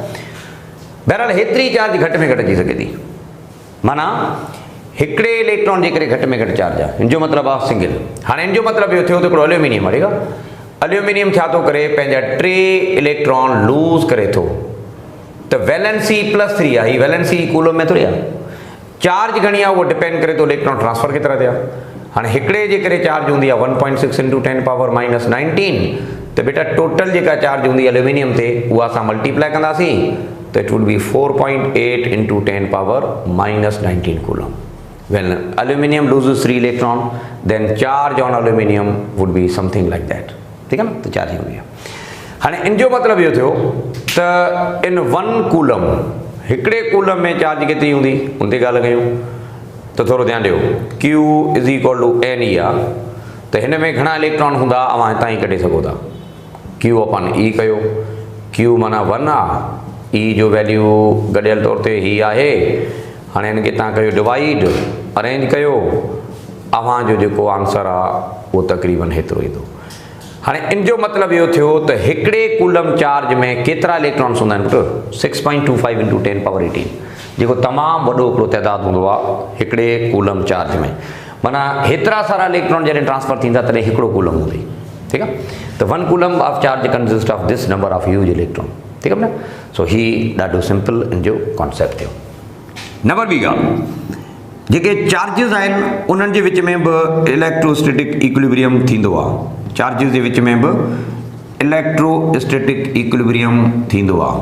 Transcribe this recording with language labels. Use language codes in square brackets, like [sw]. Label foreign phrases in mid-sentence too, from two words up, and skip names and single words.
[sd] बहरहाल हेतिरी चार्ज घटि में घटि अची सघे थी, माना हिकिड़े इलेक्ट्रॉन जे करे घटि में घटि चार्ज आहे, हिन जो मतिलबु आहे सिंगल। हाणे हिन जो मतिलबु इहो थियो त हिकिड़ो एल्यूमिनियम आहे, ठीकु आहे। एल्यूमिनियम छा थो करे, पंहिंजा 3 इलेक्ट्रॉन लूज़ करे थो, त वैलेंसी +3 आहे, ही वैलेंसी कूलम में थोरी आहे। चार्ज घणी आहे उहो डिपेंड करे थो इलेक्ट्रॉन ट्रांसफर केतिरा थिया। हाणे हिकिड़े जे करे चार्ज हूंदी आहे 1.6 × 10⁻⁻19, त बेटा टोटल जेका चार्ज हूंदी एल्यूमिनियम ते उहा असां मल्टीप्लाई कंदासीं त [en] it would be 4.8 × 10⁻⁻19 coulomb. When aluminum loses 3 electron, then charge on aluminum would be something like that, [hi] ठीक है ना। [sd] तो चार्ज हूंदी आहे। हाणे इन जो मतिलबु इहो थियो त इन 1 कूलम, हिकिड़े कूलम में चार्ज केतिरी हूंदी उन ते ॻाल्हि कयूं त थोरो ध्यानु ॾियो। [en] Q is equal to Ne [sd] आहे, त हिन में घणा इलेक्ट्रॉन हूंदा अवां हितां ई कढी सघो था। [en] Q upon E [sd] कयो, Q माना 1 आहे, E जो वैल्यू गॾियल तौर ते ही आहे। हाणे हिनखे तव्हां कयो डिवाइड, अरेंज कयो, अवां जो जेको आंसर आहे वो तकरीबन हेतिरो ईंदो। हाणे इन जो मतिलबु इहो थियो त हिकिड़े कूलम चार्ज में केतिरा इलेक्ट्रॉन्स हूंदा आहिनि पुटु? 6.25 × 10^18, जेको तमामु वॾो हिकिड़ो तइदादु हूंदो आहे हिकिड़े कूलम चार्ज में। माना हेतिरा सारा इलेक्ट्रॉन जॾहिं ट्रांसफर थींदा तॾहिं हिकिड़ो कूलम हूंदी, ठीकु आहे। [en] त 1 coulomb of charge consist of this number of huge electron, [sd] ठीकु आहे न। सो ही ॾाढो सिंपल इन जो कॉन्सेप्ट थियो। नंबर ॿी ॻाल्हि, जेके चार्जिस आहिनि उन्हनि जे विच में बि [en] electrostatic equilibrium [sd] थींदो आहे। चार्जिस जे विच में बि [en] electrostatic equilibrium [sd] थींदो आहे।